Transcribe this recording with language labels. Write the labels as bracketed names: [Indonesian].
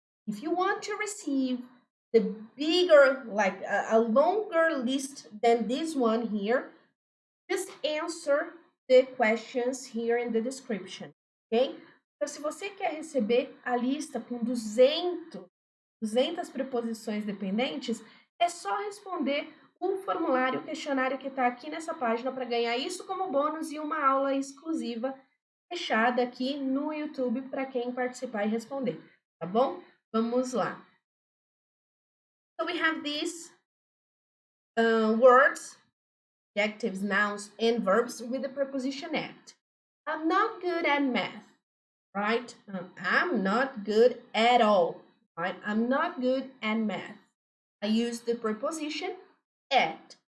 [English] If you want to receive the bigger, like a longer list than this one here, just answer the questions here in the description, ok? [Portuguese] Então, se você quer receber a lista com 200 preposições dependentes, é só responder o formulário, o questionário que está aqui nessa página para ganhar isso como bônus e uma aula exclusiva fechada aqui no YouTube para quem participar e responder, tá bom? Vamos lá. [English] So we have these words, adjectives, nouns, and verbs with the preposition at. I'm not good at math, right? I'm not good at all, right? I'm not good at math. I use the preposition at.